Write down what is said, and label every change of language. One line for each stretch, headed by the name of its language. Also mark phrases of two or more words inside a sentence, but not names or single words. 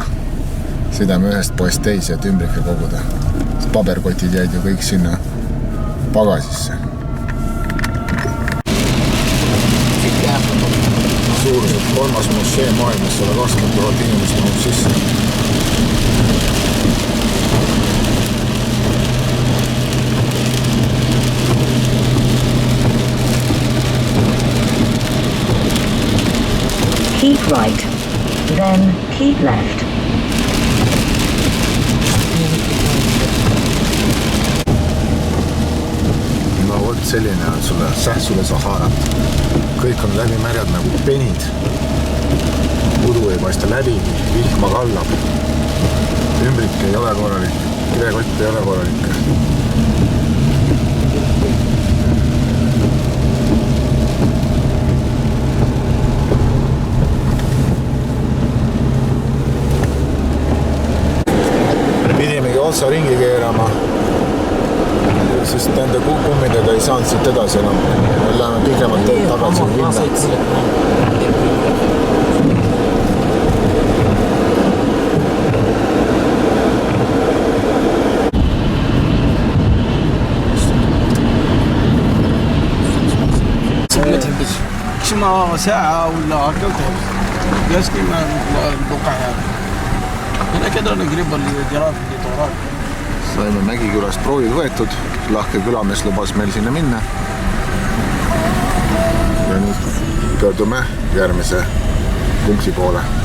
Estonian: Sõidame ühest poest teisi, et ümbrikke koguda. Paberkotid jäid ju kõik sinna pagasisse. Suuruselt 3. mošee maailmas 120 000 inimest mahub sisse.
English: Keep right, then keep left.
Russian: No vot
Estonian: selline on sulle Saharat. Kõik on läbi märjad nagu penid. Udu ei paista läbi, vihma kallab. Ümbrik ei ole korralik, kivekott ei ole korralik. Otsa ringi keerama, sest nende kummidega ei saanud siit edasi enam. Me läheme pikemalt teed tagasi linna. ما ساعة ولا هكذا يسكن البقع هنا كده نقرب الجراف اللي Saime Mägikülast proovid võetud, lahke külamees lubas meil sinna minna. Ja nüüd pöördume järgmise punkti poole.